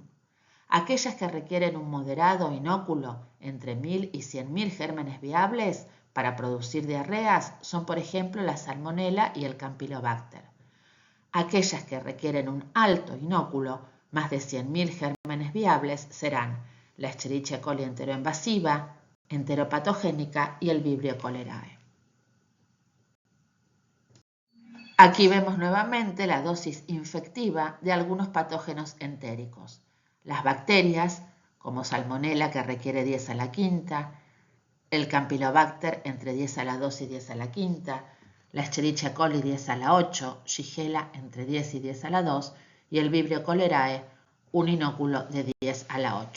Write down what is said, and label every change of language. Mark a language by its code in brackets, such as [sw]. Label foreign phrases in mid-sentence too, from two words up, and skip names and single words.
[es] Aquellas que requieren un moderado inóculo, entre 1000 y 100.000 gérmenes viables, para producir diarreas son, por ejemplo, la Salmonella y el Campylobacter. Aquellas que requieren un alto inóculo, más de 100.000 gérmenes viables, serán la Escherichia coli enteroinvasiva, enteropatogénica y el Vibrio cholerae. Aquí vemos nuevamente la dosis infectiva de algunos patógenos entéricos. Las bacterias, como Salmonella, que requiere 10 a la quinta, el Campylobacter entre 10 a la 2 y 10 a la quinta, la Escherichia coli 10 a la 8, Shigella entre 10 y 10 a la 2 y el Vibrio cholerae un inóculo de 10 a la 8.